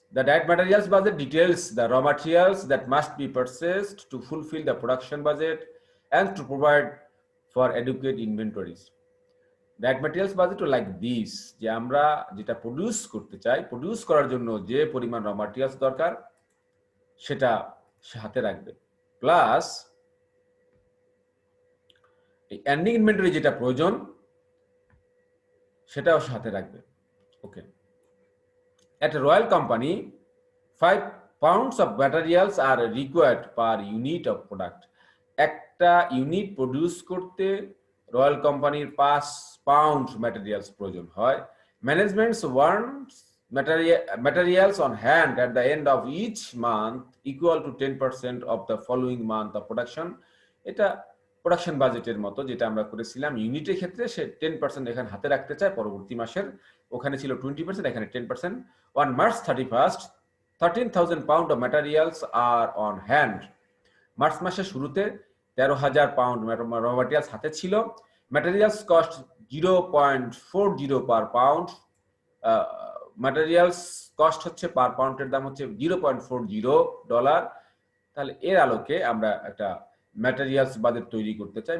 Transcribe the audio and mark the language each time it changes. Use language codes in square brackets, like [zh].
[en] The direct materials budget details the raw materials that must be purchased to fulfill the production budget and to provide for adequate inventories. [bn] Direct materials budget like this, যে আমরা যেটা produce করতে চাই, produce করার জন্য যে পরিমাণ র ম্যাটেরিয়ালস দরকার সেটা সে হাতে রাখবে, প্লাস এই এন্ডিং ইনভেন্টরি যেটা প্রয়োজন সেটাও সে হাতে রাখবে। [en] Okay, at a royal company 5 pounds of materials are required per unit of product. [bn] একটা ইউনিট প্রডিউস করতে রয়্যাল কোম্পানির 5 পাউন্ড ম্যাটেরিয়ালস প্রয়োজন হয়। [en] Management's wants materials on hand at the end of each month equal to 10% of the following month of production. [bn] এটা production বাজেটের মতো যেটা আমরা করেছিলাম ইউনিটের ক্ষেত্রে, সে 10% এখানে হাতে রাখতে চায় পরবর্তী মাসের। ওখানে ছিল 20%, এখানে 10%। [en] On March 31st 13,000 pound of materials are on hand. [bn] March মাসের শুরুতে 13,000 পাউন্ড র ম্যাটেরিয়ালস হাতে ছিল। [en] Materials cost 0.40 per pound. [bn] ম্যাটেরিয়ালস কস্ট হচ্ছে পার পাউন্ডের দাম হচ্ছে $0.40। তাহলে এর আলোকে আমরা একটা ম্যাটেরিয়ালস বাজেট তৈরি করতে চাই।